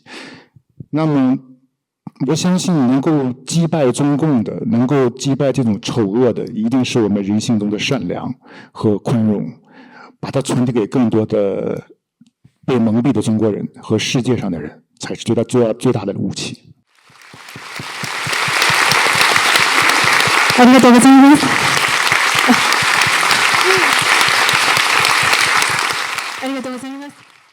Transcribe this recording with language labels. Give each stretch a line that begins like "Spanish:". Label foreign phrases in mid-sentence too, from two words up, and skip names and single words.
Chinese: 那么，我相信能够击败中共的，能够击败这种丑恶的，一定是我们人性中的善良和宽容，把它传递给更多的被蒙蔽的中国人和世界上的人，才是最大的武器。
Japanese: ありがとうございます。ありがとうございます。